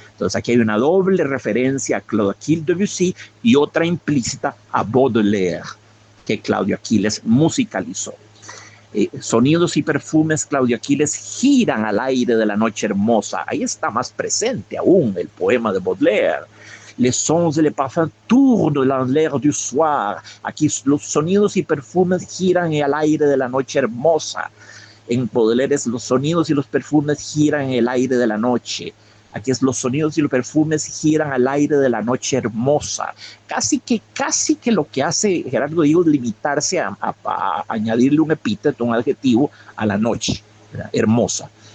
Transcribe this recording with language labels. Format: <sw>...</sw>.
<es>Entonces aquí hay una doble referencia a Claudio Aquiles Debussy y otra implícita a Baudelaire, que Claudio Aquiles musicalizó. Sonidos y perfumes, Claudio Aquiles, giran al aire de la noche hermosa. Ahí está más presente aún el poema de Baudelaire.</es> <fr>Les sons et les parfums tournent dans l'air du soir.</fr> <es>Aquí los sonidos y perfumes giran en el aire de la noche hermosa. En Baudelaire es los sonidos y los perfumes giran en el aire de la noche. Aquí es los sonidos y los perfumes giran al aire de la noche hermosa. Casi que lo que hace Gerardo Diego es limitarse a añadirle un epíteto, un adjetivo a la noche, ¿verdad? Hermosa.</es>